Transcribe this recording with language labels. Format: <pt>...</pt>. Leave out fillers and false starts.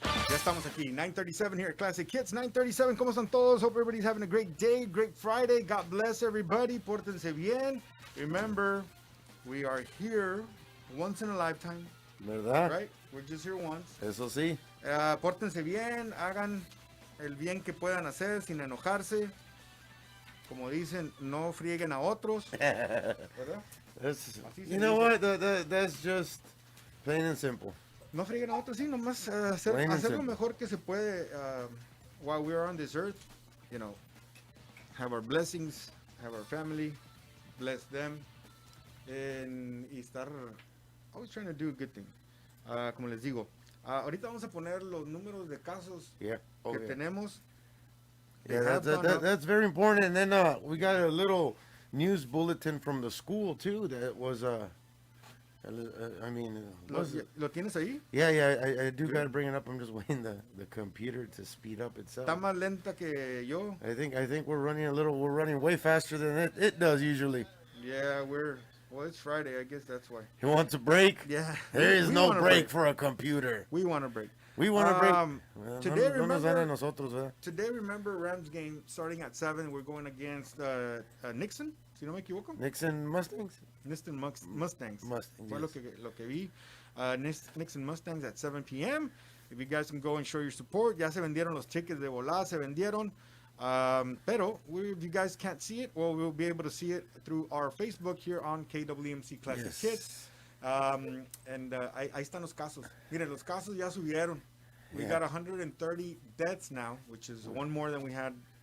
<es>Estamos aquí, 9:37 here at Classic Hits. 9:37, ¿cómo están todos?</es> <en>Hope everybody's having a great day, great Friday. God bless everybody.</en> <es>Pórtense bien.</es> <en>Remember, we are here once in a lifetime.</en> <es>¿Verdad?</es> <en>Right? We're just here once.</en> <es>Eso sí. Pórtense bien, hagan el bien que puedan hacer sin enojarse. Como dicen, no frieguen a otros. ¿Verdad?</es> <en>You know what? That's just plain and simple.</en> <es>No frieguen a otros, sí, nomás hacer lo mejor que se puede</es> <en>while we're on this earth. You know, have our blessings, have our family, bless them,</en> <es>y estar</es> <en>always trying to do a good thing.</en> <es>Como les digo, ahorita vamos a poner los números de casos que tenemos.</es> <en>Yeah, that's very important. And then we got a little news bulletin from the school too that was I mean,</en> <es>¿Lo tienes ahí?</es> <en>Yeah, I do gotta bring it up. I'm just waiting the computer to speed up itself.</en> <es>Está más lenta que yo.</es> <en>I think we're running way faster than it does usually. Yeah, well, it's Friday. I guess that's why. You want a break? Yeah. There is no break for a computer. We want a break. We want a break. Today, remember Rams game starting at 7. We're going against Nixon,</en> <es>si no me equivoco.</es> <en>Nixon Mustangs?</en> <es>Nixon Mustangs. Fue</es> <en>Yes.</en> <es>lo que vi. Nixon Mustangs</es> <en>at 7 p.m. If you guys can go and show your support.</en> <es>Ya se vendieron los tickets de volada, se vendieron.</es> <en>Pero if you guys can't see it, well, we'll be able to see it through our Facebook here on KWMC Classic Hits.</en> <es>Ahí están los casos. Miren, los casos ya subieron.</es> <en>We got 130 deaths now, which is one more than we had</en>